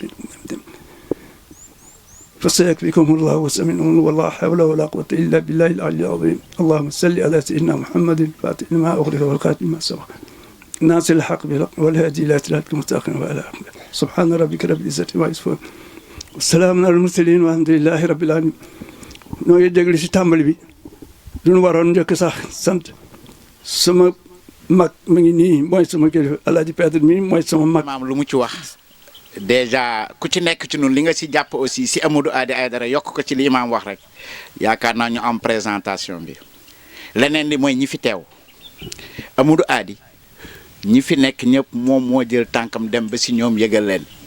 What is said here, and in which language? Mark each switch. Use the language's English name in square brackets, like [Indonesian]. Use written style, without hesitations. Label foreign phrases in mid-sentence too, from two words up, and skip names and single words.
[Arabic] فسيكفيكم الله وسمعهم والله حول ولا قوة إلا بالله العلي العظيم اللهم صل على سيدنا محمد فاتح لما أغلق والخاتم ما سبق ناصر الحق بالحق والهادي إلى صراطك المستقيم وعلى آله سبحان ربك رب العزة عما يصفون والسلام على المرسلين والحمد لله رب العالمين [Wolof] noo ngi déglu si tàmbali bi duñu waroon njëkk sax sant sama mag mi ngi nii mooy sama kilifa Alaaji Pedre mi mooy sama mag. maam lu mu ci wax déjà ku ci nekk ci ñun li nga si jàpp aussi si Amadou Hady Aidara yokk ko ci li imaam wax rek yaakaar naa ñu am présentation bi leneen li mooy ñi fi teew Amadou Hady ñi fi nekk ñëpp moom moo jël tànkam dem ba si ñoom yëgal leen